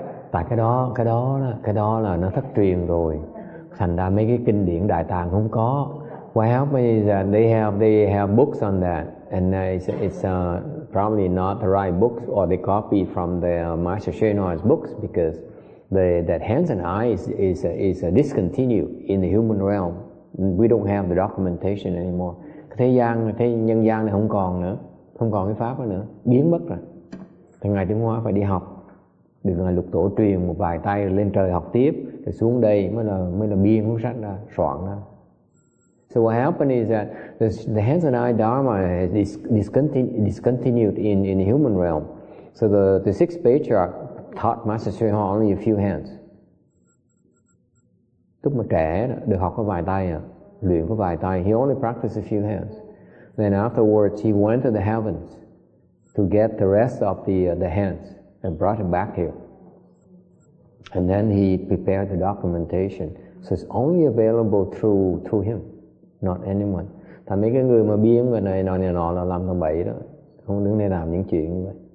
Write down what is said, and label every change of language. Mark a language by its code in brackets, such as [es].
[vi] Tại cái đó là nó thất truyền rồi. Thành ra mấy cái kinh điển Đại Tạng không có. [en] What happened is that they have books on that, and it's probably not the right books, or they copied from the Master Shenoy's books, because that hands and eyes is discontinued in the human realm. We don't have the documentation anymore. [vi] Thế nhân gian này không còn nữa, không còn cái pháp đó nữa, biến mất rồi. Thì Ngài Tiến Hóa phải đi học, được Ngài Lục Tổ truyền một vài tay lên trời học tiếp, rồi xuống đây mới là biên cuốn sách ra, soạn ra. [en] So what happened is that the hands and eye dharma is discontinued in the human realm. So the sixth patriarch taught Master Sriha only a few hands. [vi] Lúc mà trẻ được học có vài tay luyện có vài tay. [en] He only practiced a few hands. Then afterwards he went to the heavens to get the rest of the hands and brought it back here. And then he prepared the documentation. So it's only available through him, not anyone. [vi] Thành mấy cái người mà biên người này nọ là làm thằng bậy đó. Không đứng đây làm những chuyện như vậy.